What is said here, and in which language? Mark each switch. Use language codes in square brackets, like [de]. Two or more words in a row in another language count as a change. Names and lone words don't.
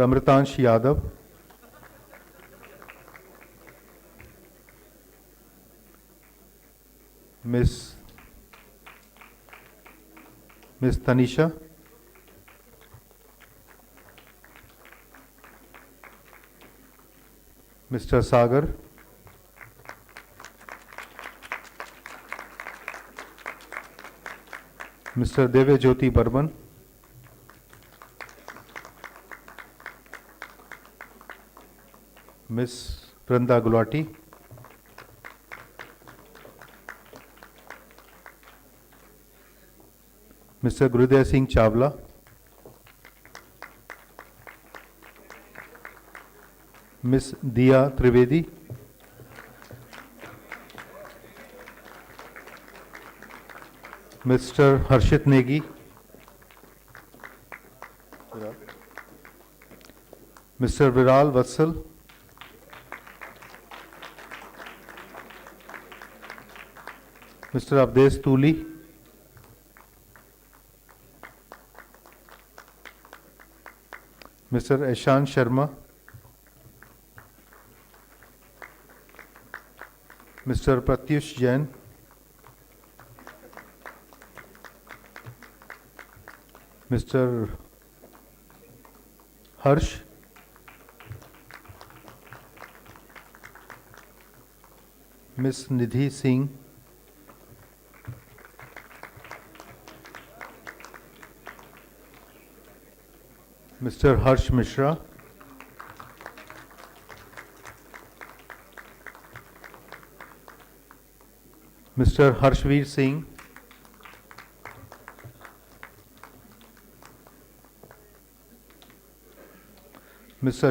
[en] Amritansh Yadav, Miss Tanisha, Mr. Sagar, Mr. Devya Jyoti Burman, Miss Pranda Gulati, Mr. Gurudev Singh Chawla, Miss Diya Trivedi, Mr. Harshit Negi, Mr. Viral Vatsal, Mr. Avdesh Tuli, Mr. Eshan Sharma, Mr. Pratyush Jain, Mr. Harsh, Miss Nidhi Singh, Mr. Harsh Mishra, Mr. Harshveer Singh, Mr.